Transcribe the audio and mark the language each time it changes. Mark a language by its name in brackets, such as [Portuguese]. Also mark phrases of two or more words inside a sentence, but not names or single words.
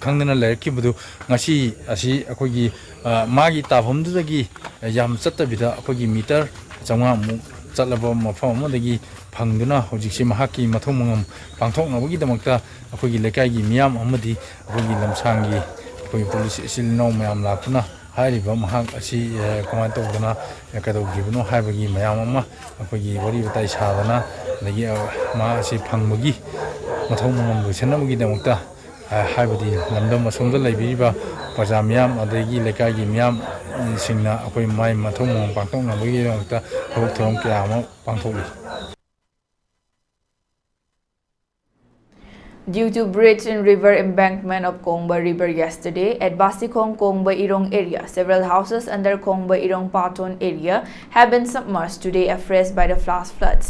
[Manipuri] khangdana lairkibudu ngasi asi akogi magi tabhamdagi yam chattabida akogi meter changa mu chatlaba mafam amadagi phangduna hojikse mahaki mathomangam pangthoknabagi damakta akogi lekai gi miyam amadi akogi lamsangi akogi police silno mayam lakuna hariba mahak asi comment tawdana kadawgibno haibagi mayam ama akogi wari batai sadana lagi ma asi phangmagi mathomangam busenamagi damakta haibadi lamdam asomda laibiriba praja miyam adagi lekai gi miyam singna akoi mai mathomangam pangthoknabagi damakta thok thom kya ama pangthokli. [English] Due to breach in river embankment of Kongba River yesterday at Basikong Kongba Irong area, several houses under Kongba Irong Paton area have been submerged today afresh by the flash floods.